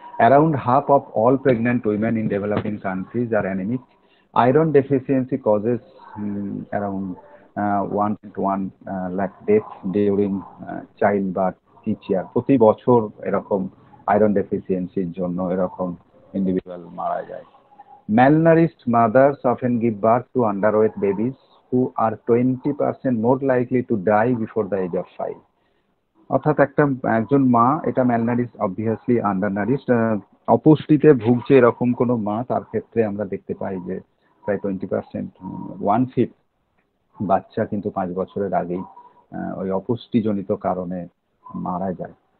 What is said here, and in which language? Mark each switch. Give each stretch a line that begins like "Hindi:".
English: Around half of all pregnant women in developing countries are anaemic. Iron deficiency causes around 1.1 lakh death during child birth each year.
Bangla: প্রতি বছর এরকম iron ডেফিসিয়েন্সির জন্য এরকম individual মারা যায়।
English: Malnourished mothers often give birth to underweight babies who are 20% more likely to die before the age of 5.
Bangla: অর্থাৎ একজন মা, এটা ম্যালনারিশ অবভিয়াসলি আন্ডারনারিশড, অপুষ্টিতে ভুগছে এরকম কোনো মা, তার ক্ষেত্রে আমরা দেখতে পাই যে প্রায় 20%, 1/5 বাচ্চা কিন্তু 5 বছরের আগেই ওই অপুষ্টিজনিত কারণে মারা যায়।